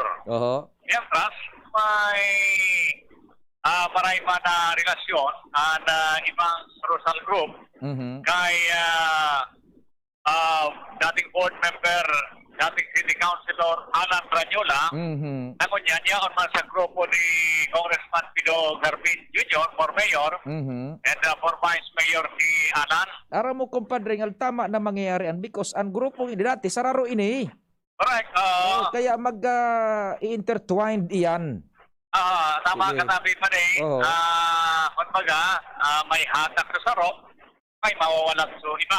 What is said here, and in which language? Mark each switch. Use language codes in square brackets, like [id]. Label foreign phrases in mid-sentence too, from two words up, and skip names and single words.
[bik] Mientras, may maray man na relasyon ang ibang Rosal group kay dating board member, dating city councilor Alan Ranyola. Nangon niya man sa grupo ni Congressman Pido Garbin Jr. [en] for mayor and for vice mayor si Alan. [bik] Ara mo kumpadre ng tama na mangyayari because ang grupong hindi dati sararo ini. [en] Correct. [bik] Kaya mag-intertwined iyan. Tama ka sabi pa rin. Kumbaga, may hatak sa saro, may mawawalan sa iba.